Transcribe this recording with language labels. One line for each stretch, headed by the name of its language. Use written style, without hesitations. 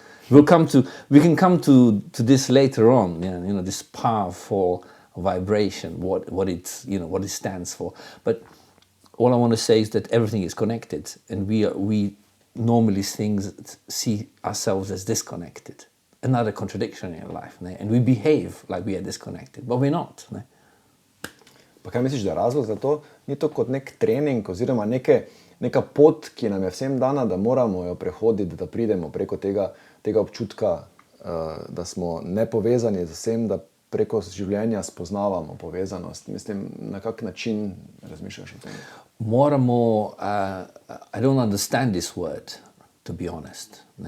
English: We can come to this later on. This powerful vibration, what it stands for. But all I want to say is that everything is connected, and we normally see ourselves as disconnected. Another contradiction in your life, and we behave like we are disconnected, but we're not.
Slovenian: Pa kaj misliš, da je razlog za to? Ni to kot nek trening oziroma neka pot, ki nam je vsem dana, da moramo jo prehoditi, da pridemo preko tega občutka, da smo nepovezani z vsem, da preko življenja spoznavamo povezanost. Mislim, na kak način razmišljaš o tem? Moramo,
English: I don't understand this word, to be honest.